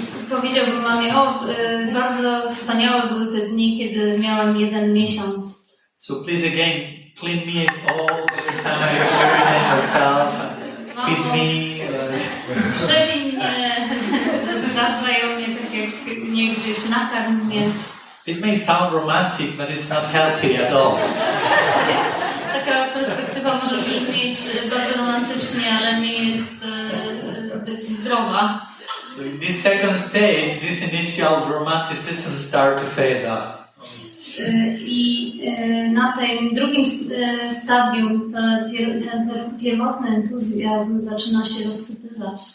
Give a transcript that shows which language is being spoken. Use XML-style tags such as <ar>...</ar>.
<pl>Powiedziałbym mamie, bardzo wspaniałe były te dni, kiedy miałam 1 miesiąc.</pl> <en>So please again, clean me all the time I urinate myself, feed me.</en> <pl>Przewiń mnie, zadbaj o mnie tak jak niegdyś, nakarm mnie.</pl> <en>It may sound romantic, but it's not healthy at all.</en> <pl>Taka perspektywa może brzmieć bardzo romantycznie, ale nie jest zbyt zdrowa.</pl> <en>So in this second stage, this initial romanticism start to fade up.</en> <pl>I na tym drugim stadium ten pierwotny entuzjazm zaczyna się rozsypywać.</pl>